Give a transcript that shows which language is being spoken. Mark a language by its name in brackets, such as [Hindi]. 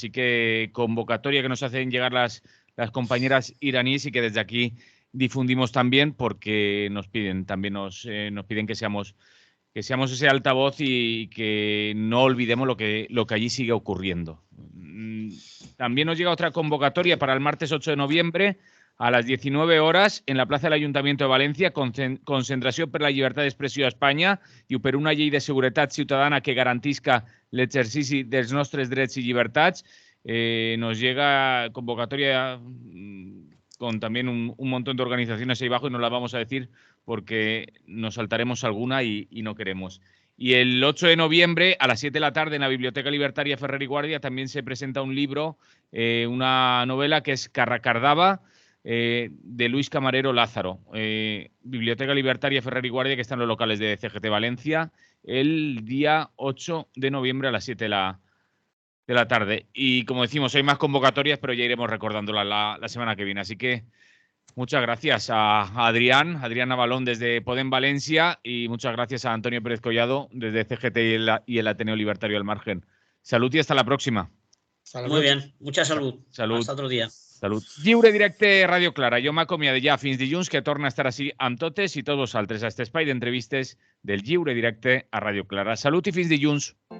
[Spanish] Así que convocatoria que nos hacen llegar las compañeras iraníes y que desde aquí difundimos también, porque nos piden que seamos ese altavoz y que no olvidemos lo que allí sigue ocurriendo. También nos llega otra convocatoria para el martes 8 de noviembre, a las 19 horas, en la Plaza del Ayuntamiento de València, [Catalan] concentració per la llibertat d'expressió a Espanya i per una llei de seguretat ciutadana que garantisca l'exercici dels nostres drets y llibertats. [Spanish] Nos llega convocatoria con también un montón de organizaciones ahí abajo, y no la vamos a decir porque nos saltaremos alguna y no queremos. Y el 8 de noviembre, a las 7 de la tarde, en la Biblioteca Libertaria Ferrer y Guardia, también se presenta un libro, una novela que es Carracardava, de Luis Camarero Lázaro. Biblioteca Libertaria Ferrer y Guardia, que está en los locales de CGT Valencia, el día 8 de noviembre a las 7 de la tarde. Y como decimos, hay más convocatorias, pero ya iremos recordándolas la semana que viene. Así que muchas gracias a Adrián Navalón desde Podem Valencia, y muchas gracias a Antonio Pérez Collado desde CGT y el Ateneo Libertario al Margen. Salud y hasta la próxima. Muy bien, mucha salud. Hasta otro dia. [Catalan] Salut. Lliure directe Radio Clara. Jo m'acomiado ja fins dilluns, que torna a estar així amb totes i tots vosaltres a aquest espai d'entrevistes del Lliure Directe a Radio Clara. Salut i fins dilluns.